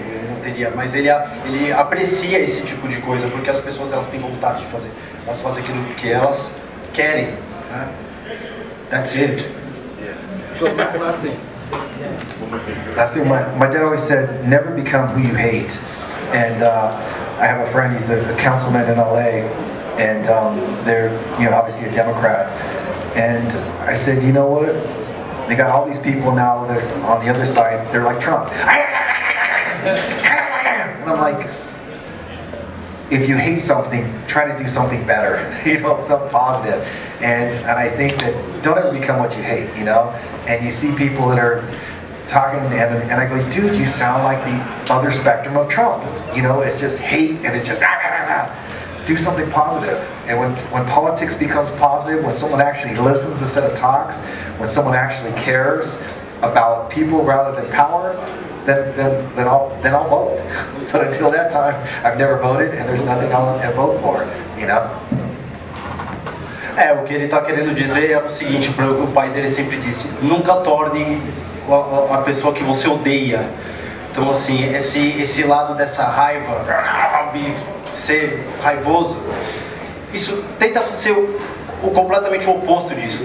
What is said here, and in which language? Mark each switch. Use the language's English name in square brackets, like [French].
[Portuguese] Ele não teria, mas ele aprecia esse tipo de coisa porque as pessoas, elas têm vontade de fazer. Elas fazem aquilo que elas querem, né? [English] That's it. Yeah. So last thing. Last thing, my dad always said, never become who you hate. And I have a friend, he's a councilman in LA, and they're, you know, obviously a Democrat. And I said, you know what? They got all these people now that are on the other side, they're like Trump. And I'm like, if you hate something, try to do something better, you know, something positive. And I think that don't ever become what you hate, you know? And you see people that are talking and I go, dude, you sound like the other spectrum of Trump. You know, it's just hate and it's just do something positive. And when politics becomes positive, when someone actually listens instead of talks, when someone actually cares about people rather than power, then I'll vote. But until that time, I've never voted, and there's nothing I'll vote for, you know? [Portuguese] O que ele está querendo dizer é o seguinte, o pai dele sempre disse, nunca torne a pessoa que você odeia. Então assim, esse lado dessa raiva, ser raivoso, isso tenta ser completamente o oposto disso.